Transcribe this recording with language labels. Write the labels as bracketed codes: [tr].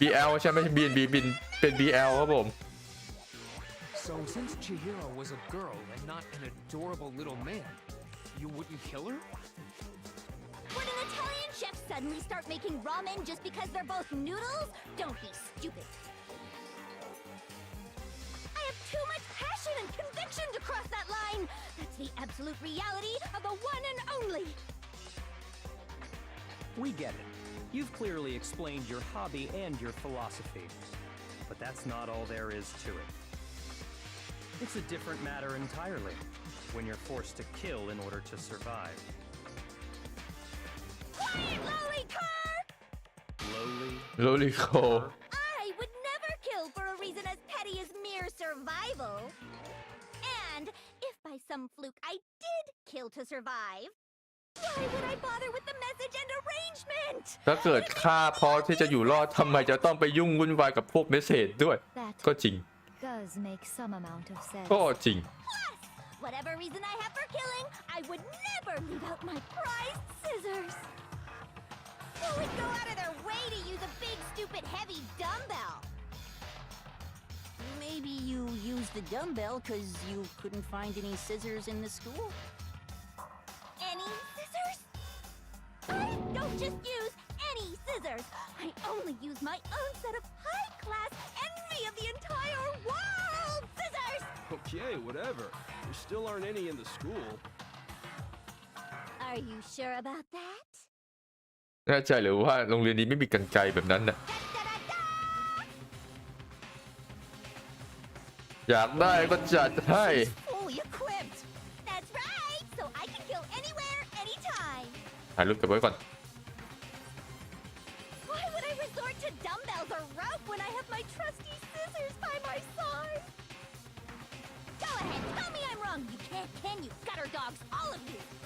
[th] BL ใช่ไหม BNB เป็น BL ครับผม [en] So since Chihiro was a girl and not an adorable little man, you wouldn't kill her? Would an Italian chef suddenly start making ramen just because they're both noodles? Don't be stupid. I have too much passion and conviction to cross that line. That's the absolute reality of the one and only. We get it. You've clearly explained your hobby and your philosophy. But that's not all there is to it. It's a different matter entirely when you're forced to kill in order to survive. Quiet, lowly car! Loli Cole I would never kill for a reason as petty as mere survival. And if by some fluke I did kill to survive, why would I bother with the message and arrangement? [th] ถ้าเกิดฆ่าเพราะที่จะอยู่รอดทำไมจะต้องไปยุ่งวุ่นวายกับพวกเมสเซจด้วย [en] That [th] ก็จริง [en] does make some amount of sense. [th] ก็จริง [en] Plus, whatever reason I have for killing, I would never leave out my prized scissors. Who would go out of their way to use a big, stupid, heavy dumbbell? Maybe you used the dumbbell because you couldn't find any scissors in the school? Any scissors? I don't just use any scissors. I only use my own set of high-class envy of the entire world scissors! Okay, whatever. There still aren't any in the school. Are you sure about that? [th] แน่ใจหรือว่าโรงเรียนนี้ไม่มีกรรไกรแบบนั้นน่ะ อยากได้ก็จัดให้ [en] Fully equipped. That's right. So I can kill anywhere, anytime. [th] ถ่ายรูปเก็บไว้ก่อน [en] Why would I resort to dumbbells or rope when I have my trusty scissors by my side? Go ahead, tell me I'm wrong. You can't, can you? Gutter dogs, all of you.